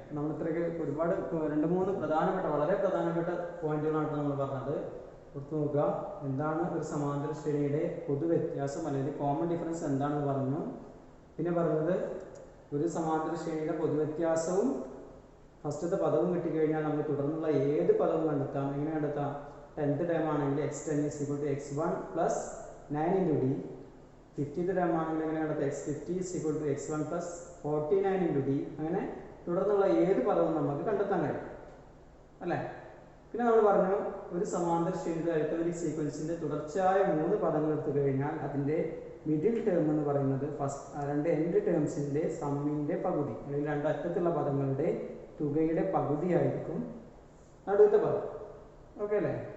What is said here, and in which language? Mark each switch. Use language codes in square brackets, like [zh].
[ml] നമ്മൾ ഇത്രയൊക്കെ ഒരുപാട് 2-3 പ്രധാനപ്പെട്ട വളരെ പ്രധാനപ്പെട്ട പോയിന്റുകളാണ് നമ്മൾ പറഞ്ഞത്. ഓർത്ത് നോക്കുക, എന്താണ് ഒരു സമാന്തര ശ്രേണിയുടെ പൊതുവ്യത്യാസം അല്ലെങ്കിൽ കോമൺ ഡിഫറൻസ് എന്താണെന്ന് പറഞ്ഞു. പിന്നെ പറഞ്ഞത് ഒരു സമാന്തര ശ്രേണിയുടെ പൊതുവ്യത്യാസവും ഫസ്റ്റത്തെ പദവും കിട്ടിക്കഴിഞ്ഞാൽ നമ്മൾ തുടർന്നുള്ള ഏത് പദവും കണ്ടെത്താം. എങ്ങനെ കണ്ടെത്താം? [en] 10th term [ml] ആണെങ്കിൽ [en] x10 is equal to x1 plus 9 into d. [ml] 50th term ആണെങ്കിൽ എങ്ങനെ കണ്ടെത്താം? [en] x50 is equal to x1 plus 49 into d. [ml] അങ്ങനെ തുടർന്നുള്ള ഏത് പദവും നമുക്ക് കണ്ടെത്താൻ കഴിയും അല്ലേ? പിന്നെ നമ്മൾ പറഞ്ഞു ഒരു സമാന്തര ശ്രേണിയുടെ അരിത്മെറ്റിക് സീക്വൻസിന്റെ തുടർച്ചയായ 3 പദങ്ങൾ എടുത്തു കഴിഞ്ഞാൽ അതിൻ്റെ മിഡിൽ ടേം എന്ന് പറയുന്നത് രണ്ട് എൻഡ് ടേംസിൻ്റെ സമ്മിൻ്റെ പകുതി അല്ലെങ്കിൽ രണ്ട് അറ്റത്തുള്ള പദങ്ങളുടെ തുകയുടെ പകുതിയായിരിക്കും അടുത്ത പദം. ഓക്കെ അല്ലേ?